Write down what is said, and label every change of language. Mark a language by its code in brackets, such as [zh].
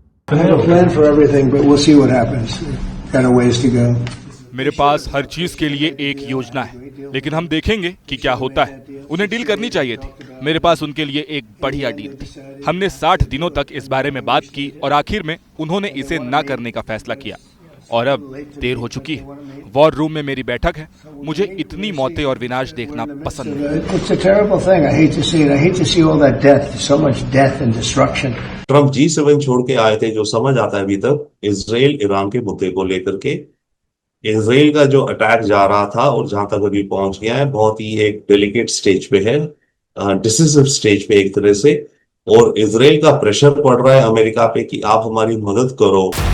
[en] I have a plan for everything, but we'll see what happens. Got a ways to go. [hi] मेरे पास हर चीज के लिए एक योजना है, लेकिन हम देखेंगे कि क्या होता है। उन्हें डील करनी चाहिए थी। मेरे पास उनके लिए एक बढ़िया डील थी। हमने 60 दिनों तक इस बारे में बात की और आखिर में उन्होंने इसे ना करने का फैसला किया और अब देर हो चुकी है। वॉर रूम में मेरी बैठक है। मुझे इतनी मौतें और विनाश देखना पसंद नहीं। [en] It's a terrible thing. I hate to see it. I hate to see all that death, so much death and destruction. [hi] Trump G7 छोड़ के आए थे, जो समझ आता है अभी तक इजराइल ईरान के मुद्दे को लेकर के। इजराइल का जो अटैक जा रहा था और जहां तक अभी पहुंच गया है, बहुत ही एक डेलिकेट स्टेज पे है, डिसिसिव स्टेज पे एक तरह से, और इजराइल का प्रेशर पड़ रहा है अमेरिका पे कि आप हमारी मदद करो।